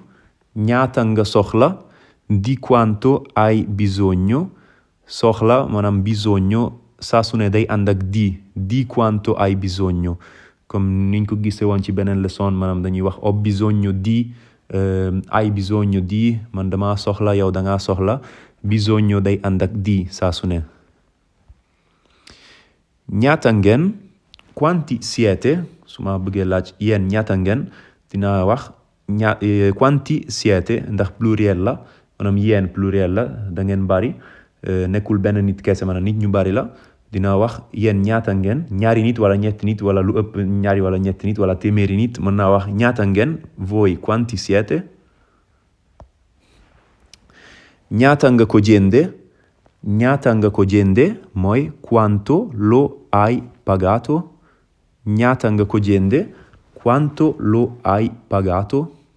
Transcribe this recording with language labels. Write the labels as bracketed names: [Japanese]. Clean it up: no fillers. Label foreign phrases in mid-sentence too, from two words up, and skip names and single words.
[Wolof] ñaata nga soxla [Italian] di quanto hai bisogno [Wolof] soxla maanaam bisogno saa su ne day ànd ak [Italian] di quanto hai bisogno [Wolof] comme niñ ko gisee woon ci beneen leçon maanaam dañuy wax [Italian] ho bisogno di hai bisogno di [Wolof] man dama soxla yow dangaa soxla [Italian] bisogno day [Wolof] ànd ak di saa su ne ñaata ngeen [Italian] quanti siete [Wolof] su ma bëggee laaj yéen ñaata ngeen dina wax [Italian] quanti siete [Wolof] ndax pluriel la maanaam yéen pluriel la da ngeen bari nekkul benn nit kese maanaam nit ñu bari la dina wax yéen ñaata ngeen ñaari nit wala ñetti nit wala lu ëpp ñaari wala ñetti nit wala téeméeri nit mën naa wax ñaata ngeen [Italian] voi quanti siete [Wolof] ñaata nga ko jënde mooy [Italian] quanto lo hai pagato [Wolof] ñaata nga ko jënde [Italian] quanto lo hai pagato